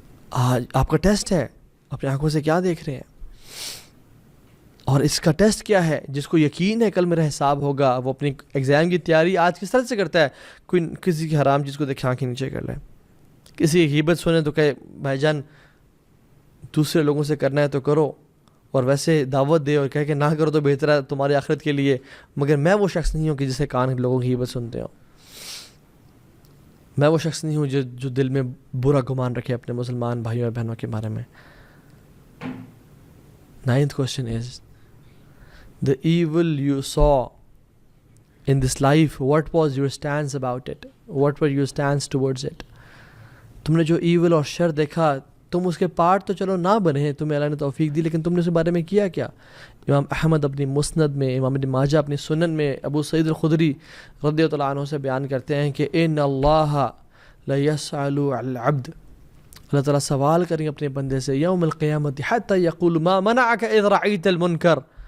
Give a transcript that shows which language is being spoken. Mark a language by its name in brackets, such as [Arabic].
[Urdu] آج آپ کا ٹیسٹ ہے, اپنی آنکھوں سے کیا دیکھ رہے ہیں؟ اور اس کا ٹیسٹ کیا ہے؟ جس کو یقین ہے کل میرا حساب ہوگا, وہ اپنی ایگزام کی تیاری آج کس طرح سے کرتا ہے؟ کوئی کسی کی حرام چیز کو دیکھے آنکھیں نیچے کر لے, کسی کی غیبت سنے تو کہے بھائی جان دوسرے لوگوں سے کرنا ہے تو کرو, اور ویسے دعوت دے اور کہے کہ نہ کرو تو بہتر ہے تمہاری آخرت کے لیے. مگر میں وہ شخص نہیں ہوں کہ جسے کان لوگوں کی غیبت سنتے ہوں. میں وہ شخص نہیں ہوں جو دل میں برا گمان رکھے اپنے مسلمان بھائیوں اور بہنوں کے بارے میں. [English] 9th question is, the evil you saw in this life, what was your stance about it? What were your stance towards it? [Urdu] تم نے جو ایول اور شر دیکھا تم اس کے پارٹ تو چلو نہ بنے، تمہیں اللہ نے توفیق دی، لیکن تم نے اس کے بارے میں کیا کیا؟ امام احمد اپنی مسند میں، امام ابن ماجہ اپنی سنن میں، ابو سعید الخدری رضی اللہ عنہ سے بیان کرتے ہیں کہ [Arabic] ان اللہ لیسأل علی العبد، [Urdu] اللہ تعالیٰ سوال کریں گے اپنے بندے سے یوم القیامت [Arabic] حتی یقول ما منعک اذ رأیت المنکر